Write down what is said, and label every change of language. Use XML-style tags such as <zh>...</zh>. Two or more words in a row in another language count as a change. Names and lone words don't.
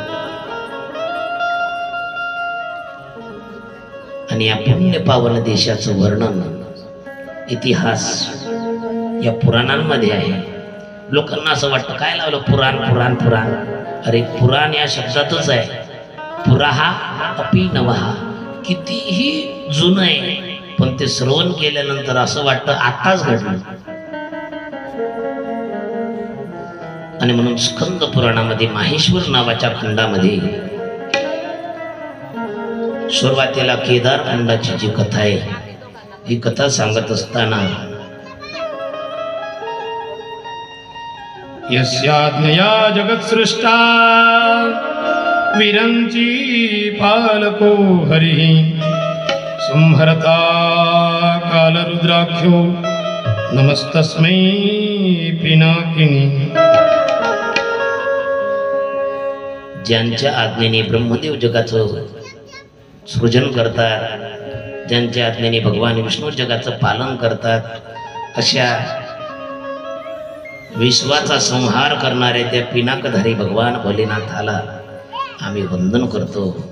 <mr>आणि या पुण्य पावन देशाचं वर्णन, इतिहास या पुराणांमध्ये आहे. लोकांना असं वाटतं काय लावलं पुराण पुराण पुराण. अरे पुराण या शब्दातच आहे.</mr> <sa>पुराहा अपि नवहा,</sa> <mr>कितीही जुनं आहे पण ते श्रवण केल्यानंतर असं वाटतं आताच घडलं. आणि म्हणून स्कंद पुराणामध्ये माहेश्वर नावाच्या खंडामध्ये सुरुवातीला केदार खंडाची जी कथा आहे ही कथा सांगत असताना</mr> <sa>यस्याज्ञया जगत्सृष्टा विरंची पालको हरिः संहरता कालरुद्राख्यो नमस्तस्मै पिनाकिनी.</sa> <mr>ज्यांच्या आज्ञेने ब्रह्मदेव जगाचं सृजन करतात, ज्यांच्या आज्ञेने भगवान विष्णू जगाचं पालन करतात, अशा विश्वाचा संहार करणाऱ्या त्या पिनाकधारी भगवान भोलेनाथाला आम्ही वंदन करतो.</mr>